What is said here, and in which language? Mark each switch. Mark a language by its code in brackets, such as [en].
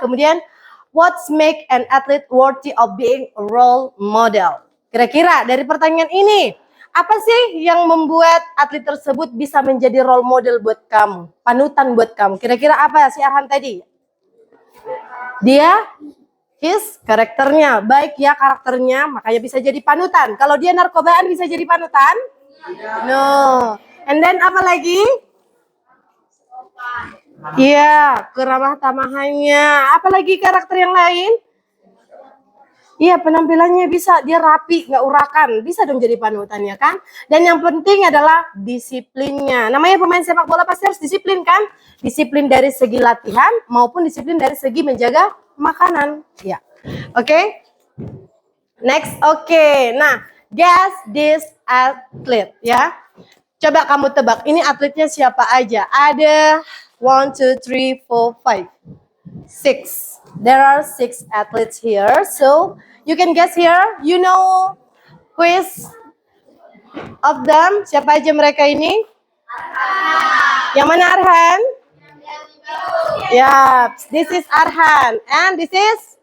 [en] Kemudian, what's make an athlete worthy of being a role model? [id] Kira-kira dari pertanyaan ini, apa sih yang membuat atlet tersebut bisa menjadi role model buat kamu? Panutan buat kamu. Kira-kira apa si Arhan tadi? Dia, his, karakternya. Baik ya karakternya, makanya bisa jadi panutan. Kalau dia narkobaan bisa jadi panutan? [en] No. And then [id] apa lagi? Iya, keramah tamahannya. Apa lagi karakter yang lain? Iya, penampilannya bisa, dia rapi, nggak urakan, bisa dong jadi panutan ya kan. Dan yang penting adalah disiplinnya. Namanya pemain sepak bola pasti harus disiplin kan? Disiplin dari segi latihan maupun disiplin dari segi menjaga makanan. Ya, oke. Next, oke. [en] Nah, guess this athlete ya. [id] Coba kamu tebak, ini atletnya siapa aja? Ada 1, 2, 3, 4, 5, 6. [en] There are 6 athletes here. So you can guess here. You know who is of them? [id] Siapa aja mereka ini? Yang mana Arhan? [en] Yeah, this is Arhan. And this is?